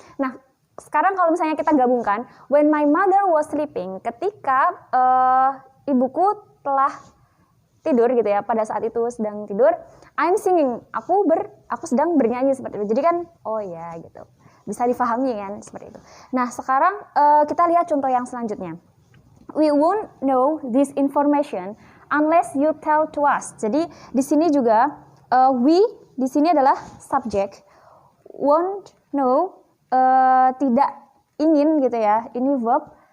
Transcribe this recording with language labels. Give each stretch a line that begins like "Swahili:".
Indonesian: Nah, sekarang kalau misalnya kita gabungkan,
English: when my mother was sleeping,
Indonesian: ketika ibuku telah tidur gitu ya, pada saat itu sedang tidur,
English: I'm singing,
Indonesian: aku sedang bernyanyi seperti itu. Jadi kan, oh ya gitu, bisa difahami kan seperti itu. Nah, sekarang kita lihat contoh yang selanjutnya.
English: We won't know this information unless you tell to us.
Indonesian: Jadi di sini juga we di sini adalah subject,
English: won't know
Indonesian: tidak ingin gitu ya, ini verb.